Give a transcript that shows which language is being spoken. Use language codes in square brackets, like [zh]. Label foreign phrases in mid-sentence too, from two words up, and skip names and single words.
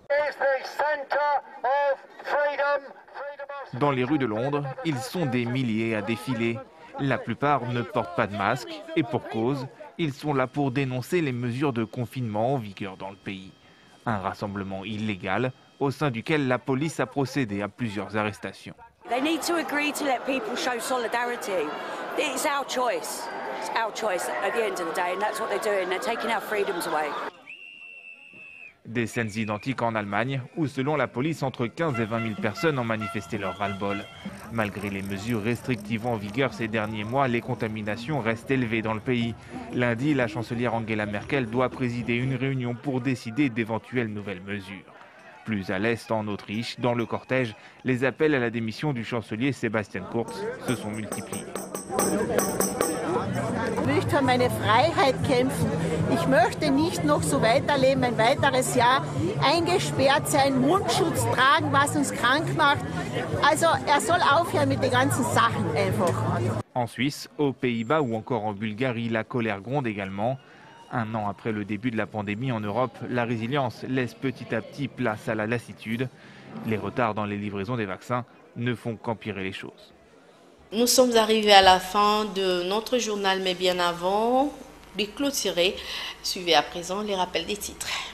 [fr] Dans les rues de Londres, ils sont des milliers à défiler. La plupart ne portent pas de masque et pour cause, ils sont là pour dénoncer les mesures de confinement en vigueur dans le pays. Un rassemblement illégal au sein duquel la police a procédé à plusieurs arrestations. [en] They need to agree to let people show solidarity. It's our choice. It's our choice at the end of the day, and that's what they're doing. They're taking our freedoms away. [fr] Des scènes identiques en Allemagne, où selon la police, entre 15 et 20 000 personnes ont manifesté leur ras-le-bol. Malgré les mesures restrictives en vigueur ces derniers mois, les contaminations restent élevées dans le pays. Lundi, la chancelière Angela Merkel doit présider une réunion pour décider d'éventuelles nouvelles mesures. Plus à l'est, en Autriche, dans le cortège, les appels à la démission du chancelier Sebastian Kurz se sont multipliés. [de] Ich möchte für meine Freiheit kämpfen. Ich möchte nicht noch so weiterleben, ein weiteres Jahr eingesperrt sein, Mundschutz tragen, was uns krank macht. Also er soll aufhören mit den ganzen Sachen einfach. [fr] En Suisse, aux Pays-Bas ou encore en Bulgarie, la colère gronde également. Un an après le début de la pandémie en Europe, la résilience laisse petit à petit place à la lassitude. Les retards dans les livraisons des vaccins ne font qu'empirer les choses. Nous sommes arrivés à la fin de notre journal, mais bien avant de clôturer, suivez à présent les rappels des titres.